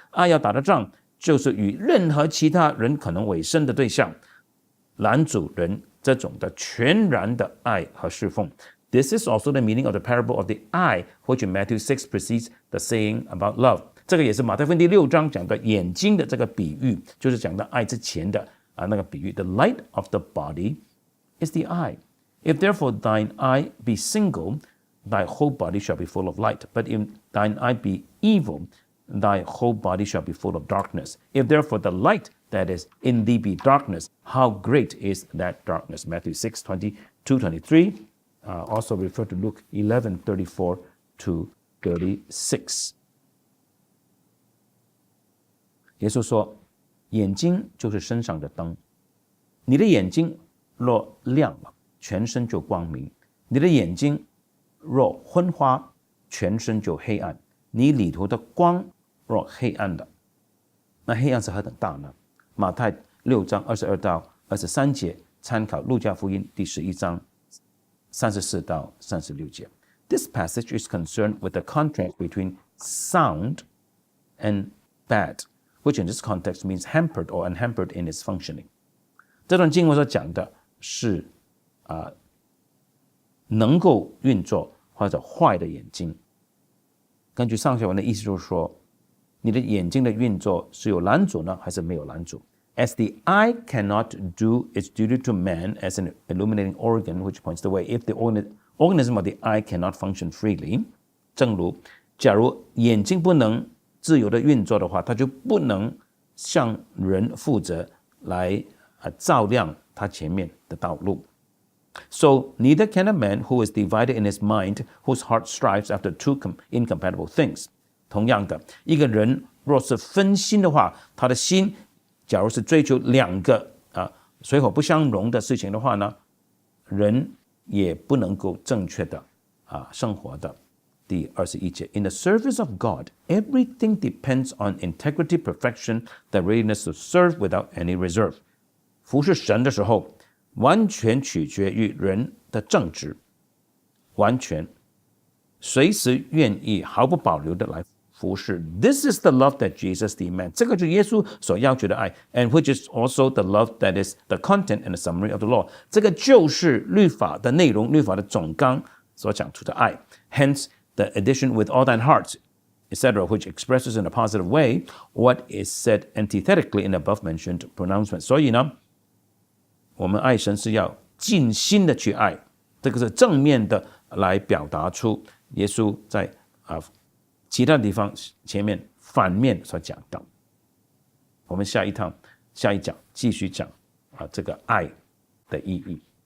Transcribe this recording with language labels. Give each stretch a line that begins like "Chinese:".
Chinese: 爱要打的仗就是与任何其他人可能委身的对象拦阻人这种的全然的爱和侍奉。
English: This is also the meaning of the parable of the eye, which in Matthew 6 precedes the saying about love。
Chinese: 这个也是马太福音第6章讲的眼睛的这个比喻，就是讲到爱之前的那个比喻。
English: The light of the body is the eye. If therefore thine eye be single, thy whole body shall be full of light. But if thine eye be evil, thy whole body shall be full of darkness. If therefore the light that is in thee be darkness, how great is that darkness? Matthew 6:22-23, also refer to Luke 11:34-36。
Chinese: 耶稣说，眼睛就是身上的灯，你的眼睛若亮了，全身就光明；你的眼睛若昏花，全身就黑暗。你里头的光若黑暗了，那黑暗是何等大呢？马太6章22到23节，参考路加福音第11章34到36节。
English: This passage is concerned with the contrast between sound and bad, which in this context means hampered or unhampered in its functioning。
Chinese: 这段经文所讲的是能够运作或者坏的眼睛。根据上下文的意思就是说，你的眼睛的运作是有拦阻呢，还是没有拦阻？
English: As the eye cannot do its duty to man as an illuminating organ which points the way, if the organism of the eye cannot function freely，
Chinese: 正如假如眼睛不能自由的运作的话，它就不能向人负责来照亮他前面的道路。
English: So neither can a man who is divided in his mind, whose heart strives after two incompatible things。
Chinese: 同样的，一个人若是分心的话，他的心假如是追求两个水火不相容的事情的话呢，人也不能够正确的生活的。
English: 第21节 In the service of God, everything depends on integrity, perfection, the readiness to serve without any reserve。
Chinese: 服侍神的时候，完全取决于人的正直，完全随时愿意毫不保留的来服侍。
English: This is the love that Jesus demands.
Chinese: 这个就是耶稣所要求的爱
English: ，and which is also the love that is the content and the summary of the law.
Chinese: 这个就是律法的内容，律法的总纲所讲出的爱。
English: Hence, the addition with all thine heart, etc., which expresses in a positive way what is said antithetically in the above-mentioned pronouncement.
Chinese: 所以呢，我们爱神是要尽心的去爱，这个是正面的来表达出耶稣在其他地方前面反面所讲到。我们下一讲继续讲这个爱的意义。